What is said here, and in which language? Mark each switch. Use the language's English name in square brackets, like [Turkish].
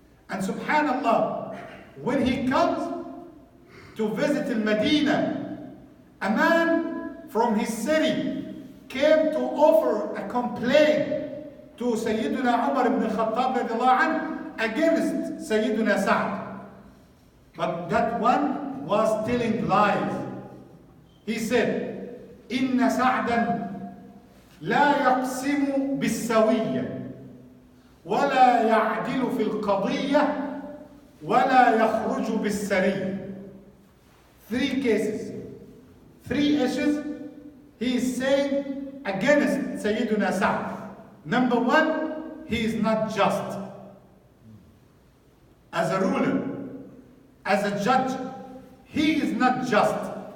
[English] And subhanallah, when he comes to visit Al-Medina, a man from his city came to offer a complaint to Sayyiduna Umar ibn Khattab radiallahu anhu against Sayyiduna Sa'd. But that one was telling lies. He said, [Arabic] إِنَّ سَعْدًا لَا يَقْسِمُ بِالسَّوِيَّةِ وَلَا يَعْدِلُ فِي الْقَضِيَّةِ وَلَا يَخْرُجُ بِالسَّرِيَّةِ. [English] 3 cases, 3 issues he is saying against Sayyiduna Sa'd. Number 1, he is not just. As a ruler, as a judge, he is not just.